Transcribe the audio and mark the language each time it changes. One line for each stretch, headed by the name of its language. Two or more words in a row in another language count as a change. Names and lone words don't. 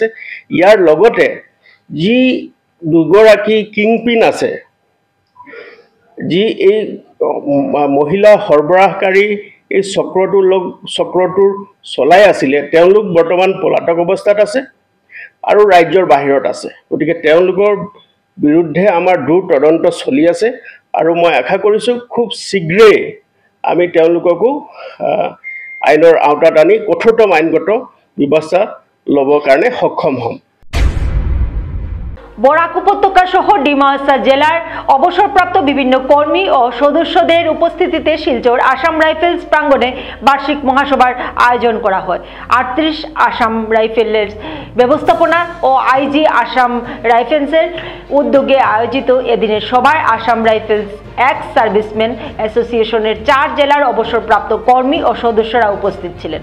Assamese: ইয়াৰ লগতে যি দুগৰাকী কিংপিন আছে, যি এই মহিলা সৰবৰাহকাৰী এই চক্ৰটোৰ চলাই আছিলে, তেওঁলোক বৰ্তমান পলাতক অৱস্থাত আছে আৰু ৰাজ্যৰ বাহিৰত আছে। গতিকে তেওঁলোকৰ বিৰুদ্ধে আমাৰ দূৰ তদন্ত চলি আছে আৰু মই আশা কৰিছোঁ খুব শীঘ্ৰেই আমি তেওঁলোককো আইনৰ আওতাত আনি কঠোৰতম আইনগত ব্যৱস্থা ল'বৰ কাৰণে সক্ষম হ'ম।
Bangla: বরাক উপত্যকা সহ ডিমা হাসাও জেলার অবসরপ্রাপ্ত বিভিন্ন কর্মী ও সদস্যদের উপস্থিতিতে শিলচর আসাম রাইফেলস প্রাঙ্গণে বার্ষিক মহাসভার আয়োজন করা হয়। 38 আসাম রাইফেলের ব্যবস্থাপনা ও আইজি আসাম রাইফেলসের উদ্যোগে আয়োজিত এদিনের সভায় আসাম রাইফেলস এক্স সার্ভিসম্যান অ্যাসোসিয়েশনের 4 জেলার অবসরপ্রাপ্ত কর্মী ও সদস্যরা উপস্থিত ছিলেন।